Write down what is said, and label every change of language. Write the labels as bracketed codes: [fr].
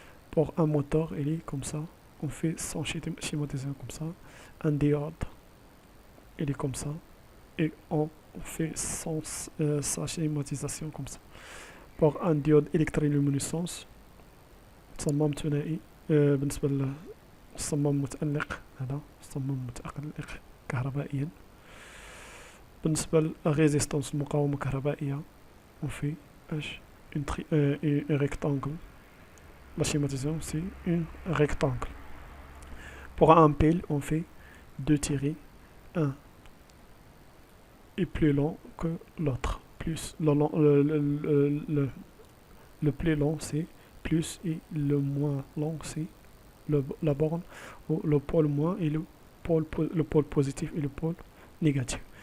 [fr] Pour un moteur, il est comme ça, on fait son schématisation comme ça. Un diode, il est comme ça, et on fait sa schématisation comme ça. Pour un diode électroluminescence [ar] صمام ثنائي. بالنسبة للصمام متألق، هذا صمام متألق كهربائيا. بالنسبة للريزيستانس المقاومة الكهربائية، [fr] on fait un rectangle. La schématisation c'est un rectangle. Pour un pile, on fait deux tirés, un est plus long que l'autre. Plus le plus long c'est plus et le moins long c'est la borne, ou le pôle moins et le pôle positif et le pôle négatif.